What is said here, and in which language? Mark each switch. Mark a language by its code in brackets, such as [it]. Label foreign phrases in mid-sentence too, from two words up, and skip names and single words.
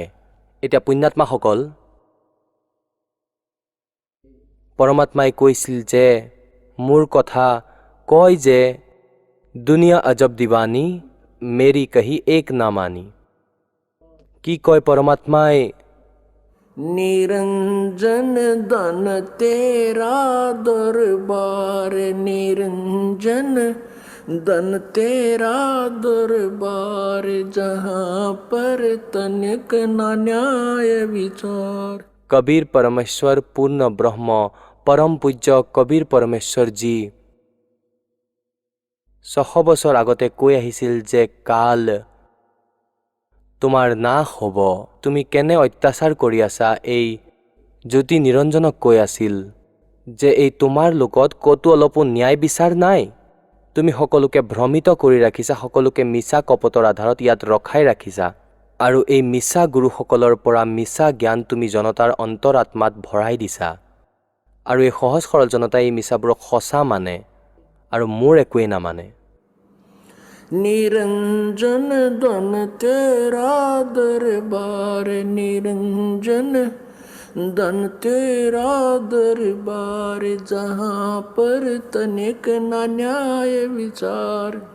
[as] এতিয়া পুণ্যাত্মাসকল, পৰমাত্মাই কৈছিল যে মোৰ কথা কয় যে [hi] दुनिया अजब दीवानी मेरी कही एक ना मानी। [as] কি কয় পৰমাত্মাই? [hi] निरंजन धन तेरा दरबार, निरंजन धन तेरा दरबार, जहाँ पर तनिक ना न्याय विचार। [as] কবিৰ পৰমেশ্বৰ পূৰ্ণ ব্ৰহ্ম পৰম পূজ্য কবিৰ পৰমেশ্বৰ জী 600 বছৰ আগতে কৈ আহিছিল যে কাল তোমাৰ নাশ হ'ব, তুমি কেনে অত্যাচাৰ কৰি আছা, এই জ্যোতি নিৰঞ্জনক কৈ আছিল যে এই তোমাৰ লোকত ক'তো অলপো ন্যায় বিচাৰ নাই। তুমি সকলোকে ভ্ৰমিত কৰি ৰাখিছা, সকলোকে মিছা কপটৰ আধাৰত ইয়াত ৰখাই ৰাখিছা। আৰু এই মিছা গুৰুসকলৰ পৰা মিছা জ্ঞান তুমি জনতাৰ অন্তৰাত্মাত ভৰাই দিছা। আৰু এই সহজ সৰল জনতাই এই মিছাবোৰক সঁচা মানে আৰু মোৰ একোৱেই নামানে। [hi] निरंजन धन तेरा दरबार, निरंजन धन तेरा दरबार, जहाँ पर तनिक न न्याय विचार।